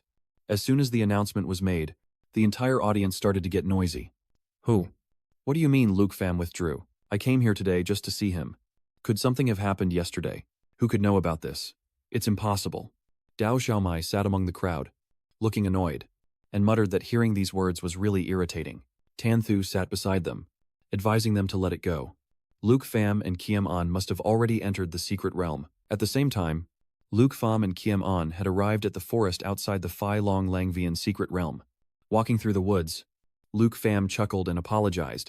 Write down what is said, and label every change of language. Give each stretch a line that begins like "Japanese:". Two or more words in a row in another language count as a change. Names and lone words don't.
English: As soon as the announcement was made, the entire audience started to get noisy. Who? What do you mean Luke Pham withdrew? I came here today just to see him. Could something have happened yesterday? Who could know about this? It's impossible. Dao Xiaomai sat among the crowd, looking annoyed, and muttered that hearing these words was really irritating. Tan Thu sat beside them, advising them to let it go. Lufam and Kiem-on must have already entered the secret realm. At the same time, Lufam and Kiem-on had arrived at the forest outside the Phi Long Langvian secret realm. Walking through the woods, Lufam chuckled and apologized.